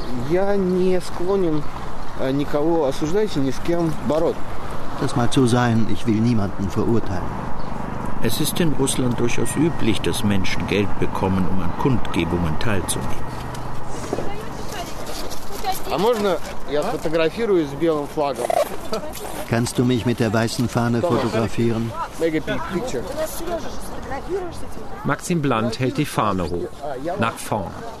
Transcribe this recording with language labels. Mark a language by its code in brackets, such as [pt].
[ru] Я не склонен никого осуждать и ни с кем бороться. [de] Das mag so sein, ich will niemanden verurteilen. Es ist in Russland durchaus üblich, dass Menschen Geld bekommen, um an Kundgebungen teilzunehmen. [ru] А можно я сфотографирую с белым флагом? [de] Kannst du mich mit der weißen Fahne fotografieren? Maxim Blunt hält die Fahne hoch, nach vorn.